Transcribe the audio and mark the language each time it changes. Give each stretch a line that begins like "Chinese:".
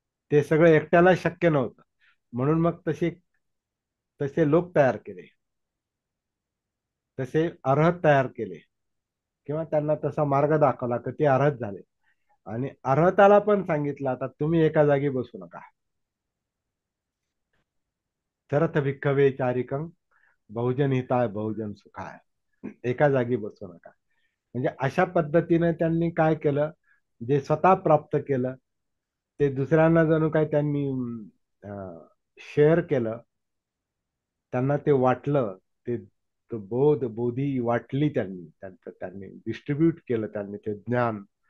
Marathi: ते सगळं एकट्याला शक्य नव्हतं, म्हणून मग तसे लोक तयार केले, तसे अर्हत तयार केले, किंवा त्यांना तसा मार्ग दाखवला की ते अर्हत झाले. आणि अर्हताला पण सांगितलं, आता तुम्ही एका जागी बसू नका.
Pali: तरथ भिक्खवे चारिकं, बहुजन हिताय बहुजन सुखाय.
Marathi: एका जागी बसू नका. म्हणजे अशा पद्धतीने त्यांनी काय केलं, जे स्वतः प्राप्त केलं ते दुसऱ्यांना जणू काय त्यांनी शेअर केलं. त्यांना ते वाटलं. ते तो बोधी वाटली त्यांनी, त्यांचं त्यांनी डिस्ट्रीब्यूट केलं त्यांनी ते ज्ञान.